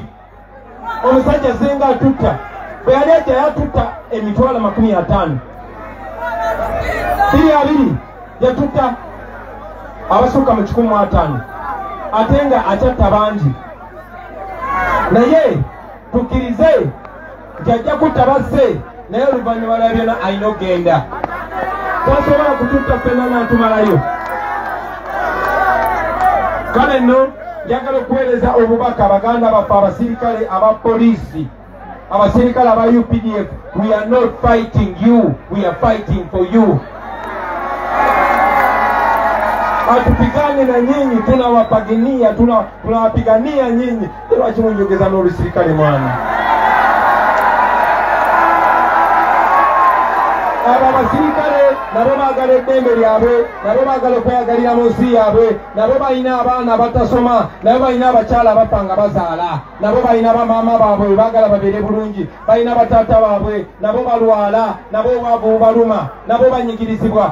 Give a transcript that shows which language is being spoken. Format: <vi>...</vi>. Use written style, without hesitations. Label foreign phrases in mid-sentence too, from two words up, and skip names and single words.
<lg>Omusajja zenga atutta bwe yali ajja yatutta emitwalo 50, 2 yatutta abasukka mu 105 ate nga akyatta bangi, naye tukkirize nti ajja kutta basse naye oluvannyuma lwa byonna alina okgenda. Tasobola kututta ffenna n'atumalayo. Kale nno njagala okuweereza obubaka abaganda baffe abasirikale abapoliisi abasirikale aba UPDF,</lg> <en>we are not fighting you, we are fighting for you.</en> <sw>Hatupigane na nyinyi, tunawapigania, tunawapigania nyinyi. Ndio chimunyongeza no serikali mwana.</sw> <lg>Abasirikale nabo bagala eddembe lyabwe, nabo bagala okweyagalira mu nsi yaabwe, nabo balina abaana batasoma, nabo balina abakyala bapanga bazaala, nabo balina bamaama baabwe bagala babeere bulungi, balina bataata baabwe nabo balwala, nabo obwavu baluma, nabo banyigirizibwa.</lg>